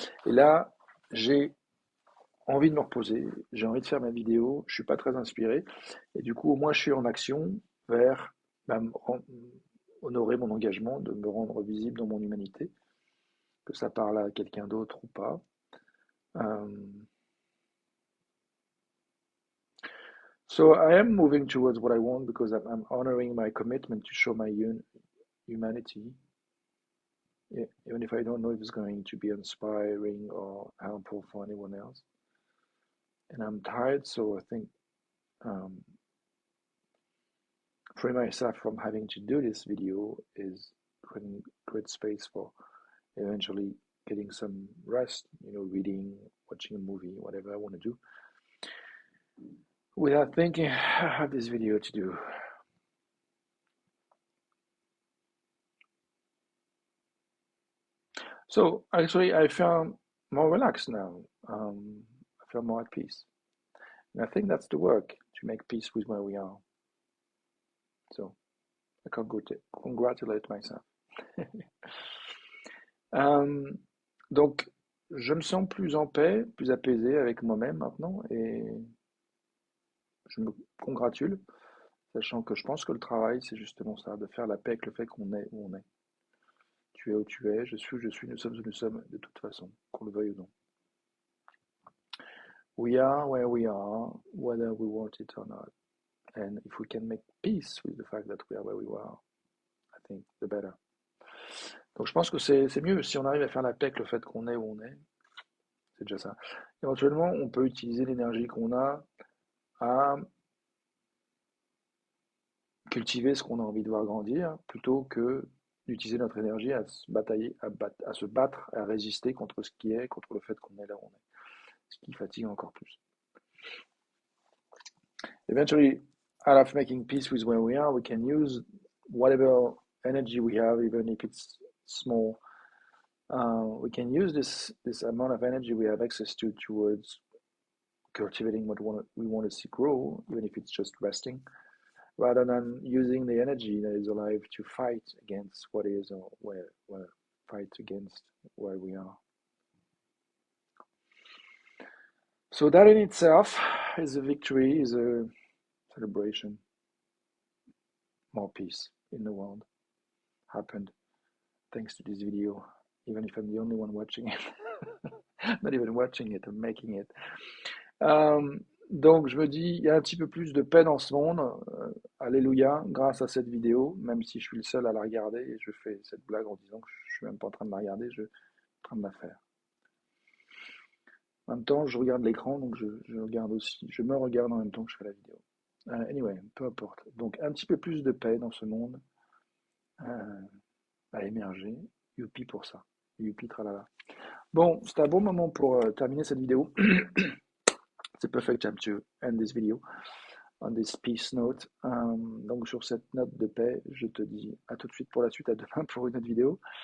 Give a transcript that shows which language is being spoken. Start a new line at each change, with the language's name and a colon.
French: Et là, j'ai envie de me reposer, j'ai envie de faire ma vidéo, je suis pas très inspiré. Et du coup, au moins, je suis en action vers bah, honorer mon engagement de me rendre visible dans mon humanité, que ça parle à quelqu'un d'autre ou pas.
English: So I am moving towards what I want because I'm honoring my commitment to show my humanity, even if I don't know if it's going to be inspiring or helpful for anyone else. And I'm tired, so I think um, free myself from having to do this video is creating great space for eventually getting some rest, reading, watching a movie, whatever I want to do, without thinking I have this video to do. So actually, I feel more relaxed now. I feel more at peace. And I think that's the work, to make peace with where we are. So I can congratulate myself.
French: Donc, je me sens plus en paix, plus apaisé avec moi-même maintenant et je me congratule, sachant que je pense que le travail, c'est justement ça, de faire la paix avec le fait qu'on est où on est. Tu es où tu es, je suis où je suis, nous sommes où nous sommes, de toute façon, qu'on le veuille ou non.
English: We are where we are, whether we want it or not. And if we can make peace with the fact that we are where we are, I think the better.
French: Donc je pense que c'est mieux si on arrive à faire la paix avec le fait qu'on est où on est, c'est déjà ça. Éventuellement, on peut utiliser l'énergie qu'on a à cultiver ce qu'on a envie de voir grandir, plutôt que d'utiliser notre énergie à se batailler, à se battre, à résister contre ce qui est, contre le fait qu'on est là où on est, ce qui fatigue encore plus.
English: Eventually, out of making peace with where we are, we can use whatever energy we have, even if it's small. We can use this amount of energy we have access to towards cultivating what we want to see grow, even if it's just resting, rather than using the energy that is alive to fight against what is or where fight against where we are. So that in itself is a victory, is a celebration. More peace in the world happened thanks to this video, even if I'm the only one watching it. Not even watching it, I'm making it.
French: Donc je me dis, il y a un petit peu plus de paix dans ce monde. Alléluia, grâce à cette vidéo, même si je suis le seul à la regarder, et je fais cette blague en disant que je suis même pas en train de la regarder, je suis en train de la faire. En même temps, je regarde l'écran, donc je regarde aussi, je me regarde en même temps que je fais la vidéo. Anyway, peu importe. Donc un petit peu plus de paix dans ce monde à émerger. Youpi pour ça. Youpi tralala. Bon, c'est un bon moment pour terminer cette vidéo.
English: It's a perfect time to end this video on this peace note.
French: Donc sur cette note de paix, je te dis à tout de suite pour la suite, à demain pour une autre vidéo.